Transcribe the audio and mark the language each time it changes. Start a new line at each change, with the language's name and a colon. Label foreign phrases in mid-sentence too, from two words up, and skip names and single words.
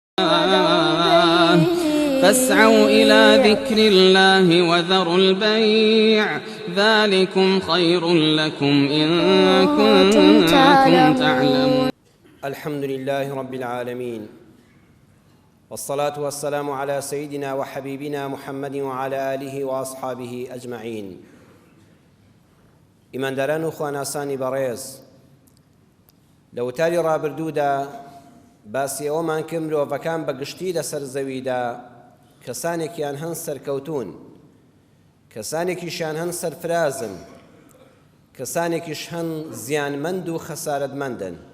Arabic: فاسعوا إلى ذكر الله وذروا البيع ذلكم خير لكم إن كنتم تعلمون. الحمد لله رب العالمين، والصلاة والسلام على سيدنا وحبيبنا محمد وعلى آله وأصحابه أجمعين.
Central Kurdish: ئیمانداران و خواناسانی بەڕێز، لە وتاری ڕابردوودا باسی ئەوەمان کرد مرۆڤەکان بەگشتی لەسەر زەویدا کەسانێکیان هەن سەرکەوتوون، کەسانێکیشیان هەن سەرفرازن، کەسانێکیش هەن زیانمەند و خەسارەتمەندن.